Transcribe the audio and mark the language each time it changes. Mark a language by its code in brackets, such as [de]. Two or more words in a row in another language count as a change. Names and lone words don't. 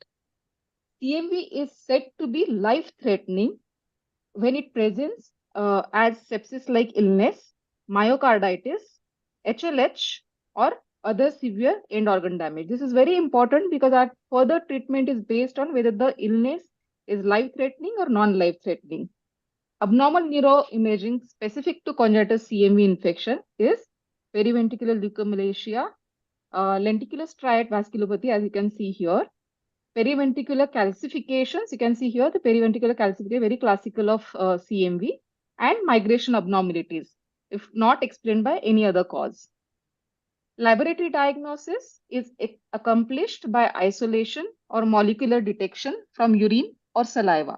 [en] CMV is said to be life-threatening when it presents as sepsis-like illness, myocarditis, HLH, or other severe end organ damage. This is very important because our further treatment is based on whether the illness is life-threatening or non-life-threatening. Abnormal neuroimaging specific to congenital CMV infection is periventricular leukomalacia, lenticular striate vasculopathy, as you can see here, periventricular calcifications, you can see here the periventricular calcification, very classical of CMV, and migration abnormalities, if not explained by any other cause. Laboratory diagnosis is accomplished by isolation or molecular detection from urine or saliva.